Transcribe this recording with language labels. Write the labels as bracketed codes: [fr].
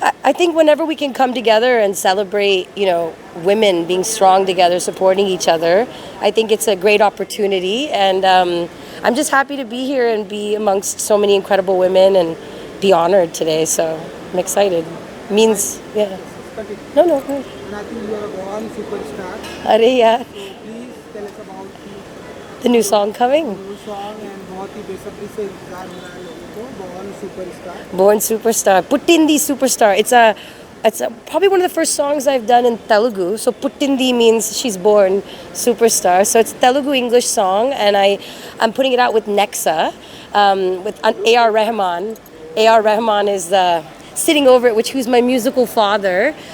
[en] I think whenever we can come together and celebrate, women being strong together, supporting each other, I think it's a great opportunity. And I'm just happy to be here and be amongst so many incredible women and be honored today. So I'm excited. Means, yeah. Continue. No, go ahead. And I think you are a born superstar. Arey, yeah. So please tell us about The new song coming. new song and [hi] बहुत ही बेसब्री से इंतजार हो रहा है लोगों को, Born Superstar. [en] Born Superstar. Putindi Superstar. It's a it's probably one of the first songs I've done in Telugu. So Puttindi means she's born, superstar. So it's a Telugu English song, and I'm putting it out with Nexa, with A.R. Rahman. A.R. Rahman is sitting over it, who's my musical father.